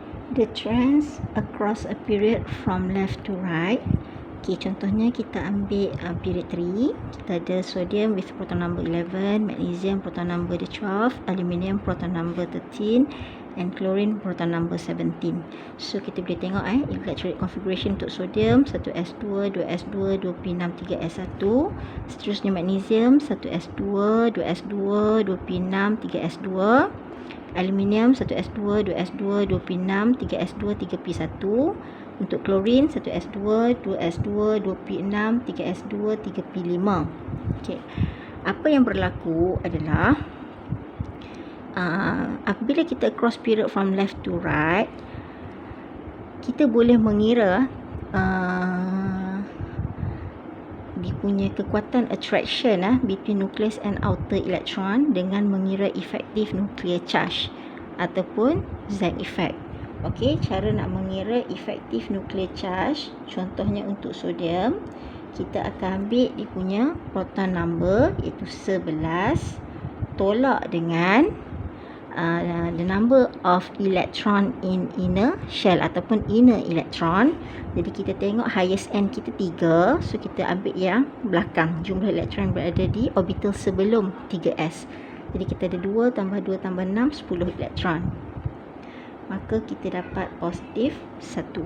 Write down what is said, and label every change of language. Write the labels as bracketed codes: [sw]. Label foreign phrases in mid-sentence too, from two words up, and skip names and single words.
[en] The trends across a period from left to right. [ms] Okay, contohnya kita ambil period 3. Kita ada [en] sodium with proton number 11, magnesium proton number 12, aluminium proton number 13, and chlorine proton number 17. [ms] So kita boleh tengok [en] electrolyte configuration [ms] untuk sodium 1s2, 2s2, 2p6, 3s1. Seterusnya magnesium 1s2, 2s2, 2p6, 3s2. Aluminium 1s2, 2s2, 2p6, 3s2, 3p1. Untuk klorin 1s2, 2s2, 2p6, 3s2, 3p5. Okey. Apa yang berlaku adalah apabila kita [en] cross period from left to right, [ms] kita boleh mengira dia punya kekuatan [en] attraction between nucleus and outer electron [ms] dengan mengira [en] effective nuclear charge [ms] ataupun [en] Z effect. [ms] Okey, cara nak mengira [en] effective nuclear charge, [ms] contohnya untuk sodium, kita akan ambil dia punya [en] proton number [ms] iaitu 11 tolak dengan [en] the number of electron in inner shell [ms] ataupun [en] inner electron. [ms] Jadi kita tengok [en] highest end [ms] kita 3, so kita ambil yang belakang, jumlah elektron yang berada di orbital sebelum 3s. Jadi kita ada 2 tambah 2 tambah 6, 10 elektron. Maka kita dapat positif 1.